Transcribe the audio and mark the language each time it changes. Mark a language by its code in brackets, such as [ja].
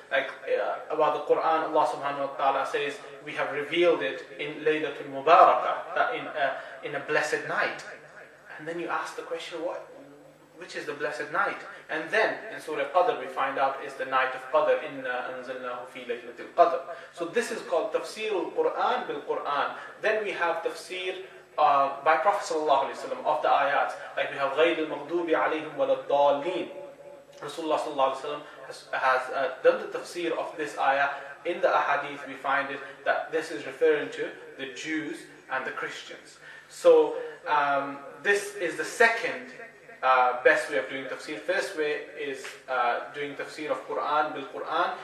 [en] Like about the Quran, Allah subhanahu wa ta'ala says, we have revealed it in Laylatul Mubarakah, that in a blessed night. And then you ask the question, which is the blessed night? And then in Surah Qadr we find out it's the night of Qadr, [ar] inna anzalnahu fi laylatil Qadr. [en] So this is called tafsir al-Quran bil-Quran. Then we have tafsir by Prophet sallallahu alaihi wasallam of the ayat. Like we have [ar] غَيْرِ الْمَغْضُوبِ عَلَيْهِمْ وَلَا الضَّالِّينَ. [en] Rasulullah sallallahu alaihi wasallam has done the tafsir of this ayah. In the ahadith we find it that this is referring to the Jews and the Christians. So this is the second best way of doing tafsir. First way is doing tafsir of Quran bil Quran.